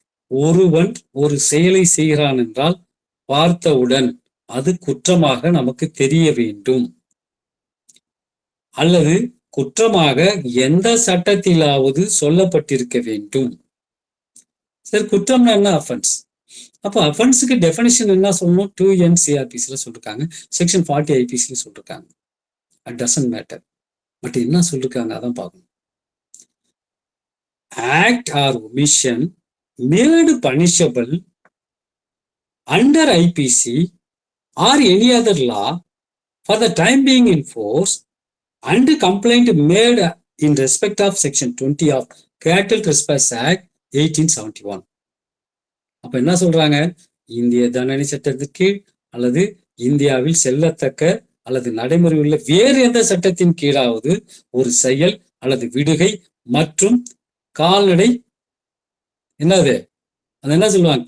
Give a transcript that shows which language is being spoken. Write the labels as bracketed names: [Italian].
[Tamil] ஒருவன் ஒரு செயலை செய்கிறான் என்றால் பார்த்தவுடன் அது குற்றமாக நமக்கு தெரிய வேண்டும், அல்லது குற்றமாக எந்த சட்டத்திலாவது சொல்லப்பட்டிருக்க வேண்டும். சரி, குற்றம்னா என்ன? அஃபென்ஸ். அப்போ அஃபென்ஸுக்கு டெஃபினிஷன் என்ன சொல்லணும்? 2 NCRPCல சொல்லிருக்காங்க, செக்ஷன் 40 IPCல சொல்லிருக்காங்க. [English] It doesn't matter. [Tamil] பட் என்ன சொல்லிருக்காங்க அதான் பார்க்கணும். [English] Act or omission made punishable under IPC or any other law for the time being in force and complaint made in respect of section 20 of Cattle Trespass Act 1871. [Tamil] அப்ப என்ன சொல்றாங்க? இந்திய தண்டனை சட்டத்திற்கு அல்லது இந்தியாவில் செல்லத்தக்க அல்லது நடைமுறை உள்ள வேறு எந்த சட்டத்தின் கீழாவது ஒரு செயல் அல்லது விடுகை மற்றும் கால்நடை என்னது அது என்ன சொல்லுவாங்க?